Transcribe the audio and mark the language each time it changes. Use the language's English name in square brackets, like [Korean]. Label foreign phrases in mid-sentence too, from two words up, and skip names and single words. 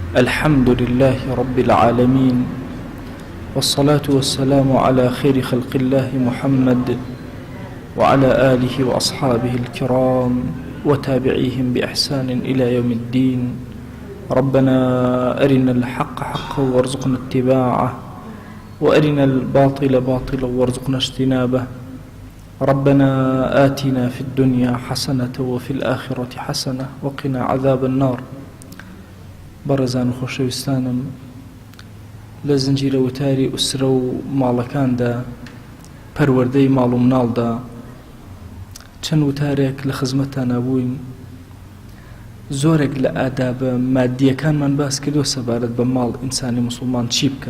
[Arabic] الحمد لله رب العالمين، والصلاة والسلام على خير خلق الله محمد وعلى آله وأصحابه الكرام وتابعيهم بإحسان إلى يوم الدين. ربنا أرنا الحق حقا وارزقنا اتباعه، وأرنا الباطل باطلا وارزقنا اجتنابه. ربنا آتنا في الدنيا حسنة وفي الآخرة حسنة وقنا عذاب النار. [Central Kurdish] بەڕێزان و خۆشەویستانم، لە زنجیرە وتاری ئوسرە و ماڵەکاندا، پەروەردەی ماڵ و مناڵدا چەند وتارێک لە خزمەتتان نبووین. زۆرێک لە ئادابە مادیەکانمان باس کردو سەبارەت بە ماڵ ئینسانی موسڵمان چی بکە.